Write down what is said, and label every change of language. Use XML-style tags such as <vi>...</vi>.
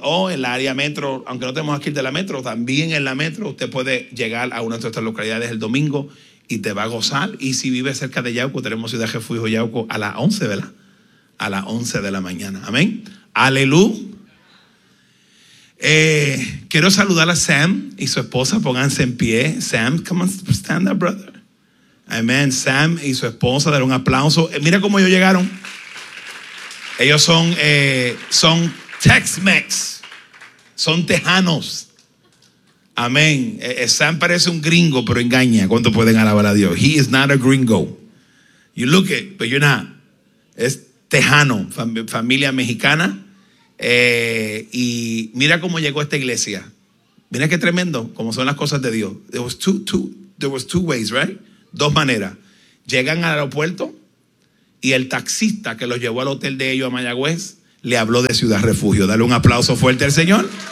<es>O en el área metro, aunque no tenemos aquí el de la metro, también en la metro usted puede llegar a una de nuestras localidades el domingo y te va a gozar. Y si vive cerca de Yauco, tenemos Ciudad Refugio Yauco a las 11, ¿verdad? A las 11 de la mañana, amén. Aleluya. Quiero saludar a Sam y su esposa, pónganse en pie.</es> <en>Sam, come on, stand up, brother.</en> <es>Amen. Sam y su esposa, dar un aplauso. Mira cómo ellos llegaron. Ellos son, son Tex-Mex, son tejanos. Amén. Sam parece un gringo, pero engaña. ¿Cuánto pueden alabar a Dios?</es> <en>He is not a gringo. You look it, but you're not.</en> <es>Es tejano, familia mexicana. Y mira cómo llegó esta iglesia. Mira qué tremendo cómo son las cosas de Dios.</es> <en>There was two ways, right?</en> <es>Dos maneras. Llegan al aeropuerto y el taxista que los llevó al hotel de ellos a Mayagüez le habló de Ciudad Refugio. Dale un aplauso fuerte al Señor.</es>